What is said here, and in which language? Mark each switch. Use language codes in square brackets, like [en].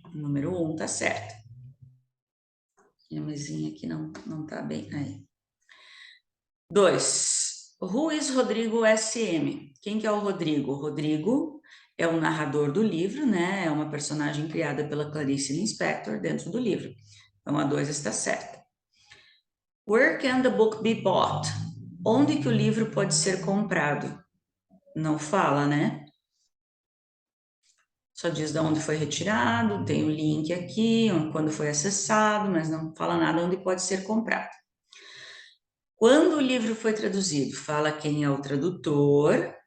[pt] O número 1 tá certo. Minha mesinha aqui não tá bem. Aí. [en] 2. Who is Rodrigo SM? [pt] Quem que é o Rodrigo? O Rodrigo é o narrador do livro, né? É uma personagem criada pela Clarice Lispector dentro do livro. Então, a 2 está certa. [en] Where can the book be bought? [pt] Onde que o livro pode ser comprado? Não fala, né? Só diz de onde foi retirado, tem o link aqui, quando foi acessado, mas não fala nada onde pode ser comprado. Quando o livro foi traduzido, fala quem é o tradutor,